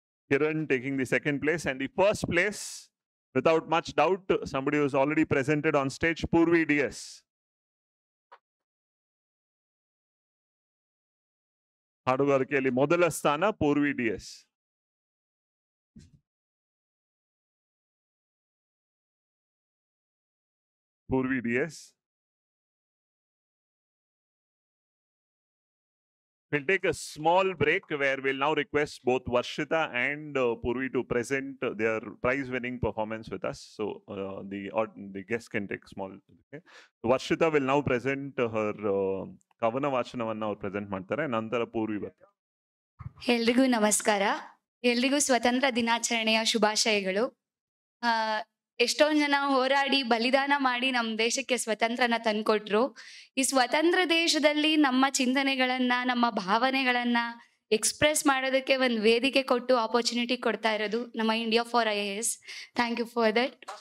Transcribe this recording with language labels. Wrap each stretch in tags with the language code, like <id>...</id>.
<en>Kiran taking the second place, and the first place, without much doubt, somebody who's already presented on stage, Purvi DS.</en> <kn>ಹಾಡುಗಾರಿಕೆಯಲ್ಲಿ ಮೊದಲ ಸ್ಥಾನ Purvi DS. Purvi DS.</kn> <en>We'll take a small break where we'll now request both Varshita and Purvi to present their prize-winning performance with us. So the guests can take small. Okay. Varshita will now present her</en> <kn>Kavana Vachanavanna ಅವರು present ಮಾಡ್ತಾರೆ. ನಂತರ ಪೂರ್ವಿ ಬರ್ತಾರೆ. ಎಲ್ರಿಗೂ ನಮಸ್ಕಾರ. ಎಲ್ರಿಗೂ ಸ್ವತಂತ್ರ ದಿನಾಚರಣೆಯ ಶುಭಾಶಯಗಳು. ಎಷ್ಟೊಂದು ಜನ ಹೋರಾಡಿ ಬಲಿದಾನ ಮಾಡಿ ನಮ್ಮ ದೇಶಕ್ಕೆ ಸ್ವತಂತ್ರನ ತಂದ್ಕೊಟ್ರು. ಈ ಸ್ವತಂತ್ರ ದೇಶದಲ್ಲಿ ನಮ್ಮ ಚಿಂತನೆಗಳನ್ನ, ನಮ್ಮ ಭಾವನೆಗಳನ್ನ ಎಕ್ಸ್ಪ್ರೆಸ್ ಮಾಡೋದಕ್ಕೆ ಒಂದು ವೇದಿಕೆ ಕೊಟ್ಟು ಆಪರ್ಚುನಿಟಿ ಕೊಡ್ತಾ ಇರೋದು ನಮ್ಮ India for IAS.</kn> <en>Thank you for that.</en>